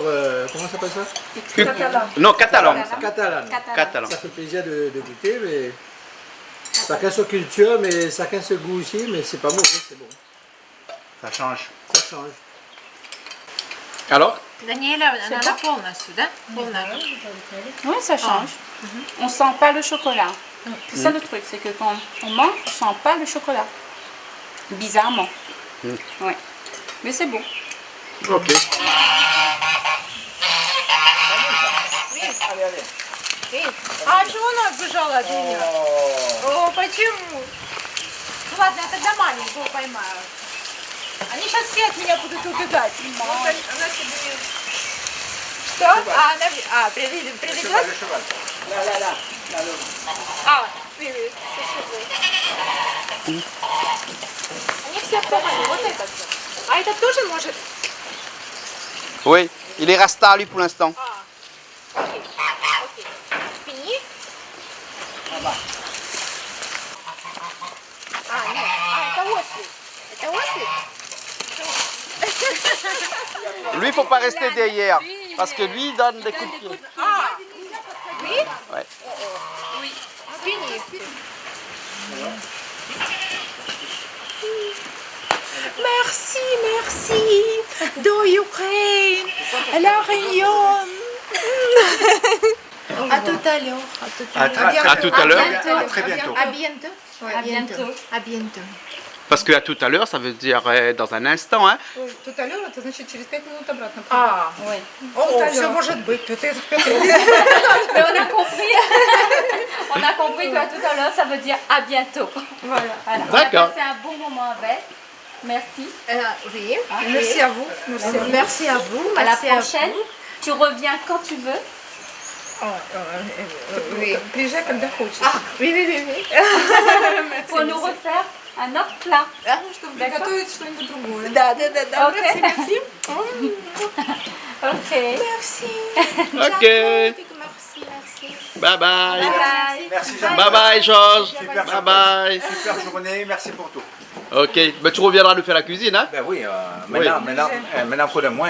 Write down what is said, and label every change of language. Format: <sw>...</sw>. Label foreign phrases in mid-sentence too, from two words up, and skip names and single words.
<fr>Comment ça s'appelle ça? Non, catalan. Catalane. Catalan. Ça fait plaisir de goûter, mais chacun sa culture, mais chacun ce goût aussi, mais c'est pas mauvais, c'est bon. Ça change. Ça change. Alors?</fr> <ru>Daniela, она полностью, да? Полная.</ru> <fr>Oui, ça change. On sent pas le chocolat. C'est ça le truc, c'est que quand on mange, on sent pas le chocolat. Bizarrement. Ouais. Mais c'est bon. Ok.</fr> <ru>А чего она отбежала от меня? О, почему? Ну ладно, я тогда маленького поймаю. Они сейчас все от меня будут убегать. Вот она себе... Что? она приведет? А, привет. Они все поймали. Вот этот. А этот тоже может?</ru> <fr>Oui, il est rasta lui pour l'instant.</fr> <ru>Окей. Фини? А, нет. А, это ослик. Это ослик?</ru> <fr>Lui, il faut pas rester derrière parce que lui il donne des coups de pied.</fr> <ru>А, oui?</ru> <fr>Ouais. Oui. Фини. Merci, merci. De Ukraine, la Réunion. À tout à l'heure. À tout à l'heure. À très bientôt. À bientôt. À bientôt. À bientôt. Parce que à tout à l'heure, ça veut dire dans un instant, hein. Tout à l'heure,</fr> <ru>это значит через 5 минут обратно. А,</ru> <fr>Oui.</fr> <ru>О, все может быть.</ru> <fr>Mais on a compris. On a compris qu'à tout à l'heure, ça veut dire à bientôt. Voilà. Voilà. D'accord. On a passé un bon moment avec. Merci. oui. Merci à vous. Merci à vous. À la merci prochaine. Tu reviens quand tu veux. Oui.</fr> <ru>Приезжай, когда хочешь.</ru> <fr>Oui. Pour nous refaire un autre plat.</fr> <ru>Чтобы приготовить что-нибудь другое. Да.</ru> <fr>Ok. Merci. Ok. Merci. Ok. Merci.</fr> <en>Bye bye. Bye.</en> <fr>Merci Jean.</fr> <en>Bye bye, Georges.</en> <fr>Super</fr> <en>Bye bye.</en> <fr>Super journée, merci pour tout. Ok, ben tu reviendras nous faire la cuisine, hein. Ben oui, maintenant faut le moins.</fr>